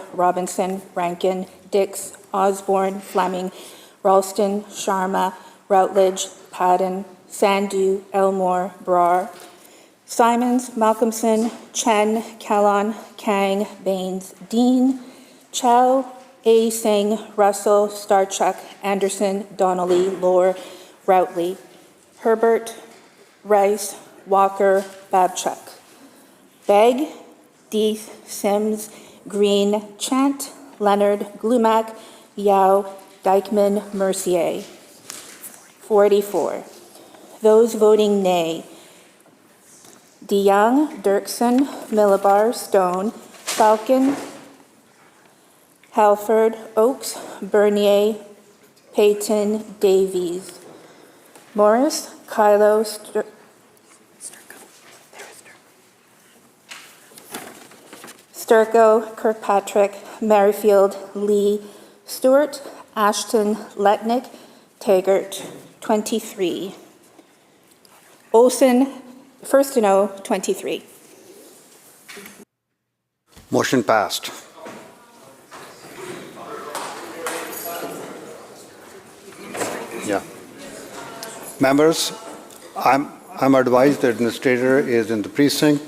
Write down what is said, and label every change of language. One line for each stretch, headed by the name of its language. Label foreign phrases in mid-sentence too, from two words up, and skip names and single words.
English: Robinson, Rankin, Dix, Osborne, Fleming, Ralston, Sharma, Routledge, Padden, Sandhu, Elmore, Brar, Simons, Malcolmson, Chen, Callon, Kang, Baines, Dean, Chow, A. Singh, Russell, Starchuk, Anderson, Donnelly, Lohr, Routley, Herbert, Rice, Walker, Babchuk. Begg, Deeth, Sims, Green, Chant, Leonard, Glumac, Yao, Dykeman, Mercier. 44. Those voting nay, DeYoung, Dirksen, Millibar, Stone, Falcon, Halford, Oakes, Bernier, Payton, Davies. Morris, Kylo, Sturko, Kirkpatrick, Merrifield, Lee, Stewart, Ashton, Letnick, Taggart, 23. Olson, first to know, 23. Motion passed. Yeah. Members, I'm advised the administrator is in the precinct.